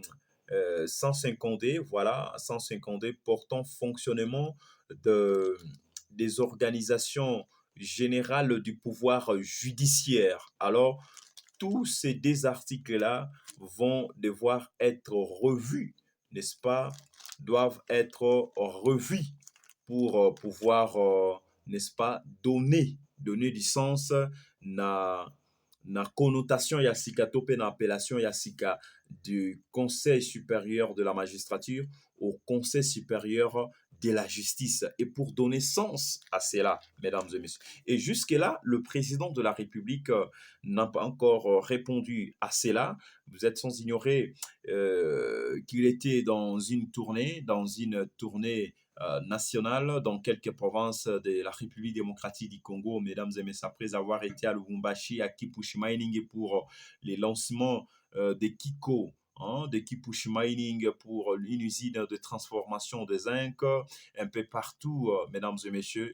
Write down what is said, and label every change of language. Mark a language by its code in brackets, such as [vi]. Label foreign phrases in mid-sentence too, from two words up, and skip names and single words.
[fr] 150D, voilà, 150D portant fonctionnement de, des organisations générales du pouvoir judiciaire. Alors, tous ces deux articles-là vont devoir être revus, n'est-ce pas? Doivent être revus pour pouvoir, n'est-ce pas, donner du sens [ln] na, na connotation ya sika to pe na appellation ya sika [fr] du Conseil supérieur de la magistrature au Conseil supérieur de la justice et pour donner sens à cela, mesdames et messieurs. Et jusque-là, le président de la République n'a pas encore répondu à cela. Vous êtes sans ignorer qu'il était dans une tournée nationale dans quelques provinces de la République démocratique du Congo, mesdames et messieurs, après avoir été à Lubumbashi, à Kipushi Mining pour les lancements de Kiko, hein, de Kipushi Mining pour une usine de transformation de zinc, un peu partout, mesdames et messieurs.